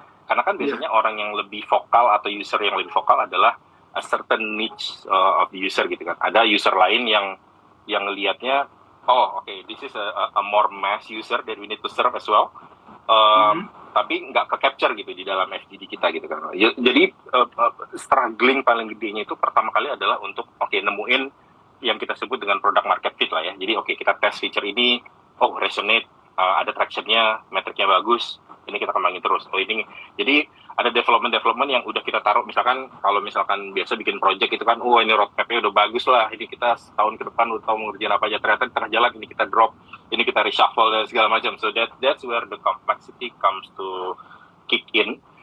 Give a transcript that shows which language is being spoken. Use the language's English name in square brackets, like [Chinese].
[Indonesian] Karena kan biasanya orang yang lebih vokal atau user yang lebih vokal adalah [English] a certain niche of the user [Indonesian] gitu kan. Ada user lain yang ngelihatnya, [English] this is a more mass user that we need to serve as well. [Indonesian] Tapi nggak ke-capture gitu di dalam FGD kita gitu kan. Jadi struggling paling gedenya itu pertama kali adalah untuk nemuin yang kita sebut dengan product market fit lah ya. Jadi kita tes feature ini, resonate, ada traction-nya, metriknya bagus, ini kita kembangin terus. Jadi ada development yang udah kita taruh, misalkan kalau misalkan biasa bikin project itu kan, ini roadmap-nya udah bagus lah, ini kita setahun ke depan udah tahu mau ngerjain apa aja, ternyata di tengah jalan ini kita drop, ini kita reshuffle dan segala macam. [English] So that's where the complexity comes to kick in.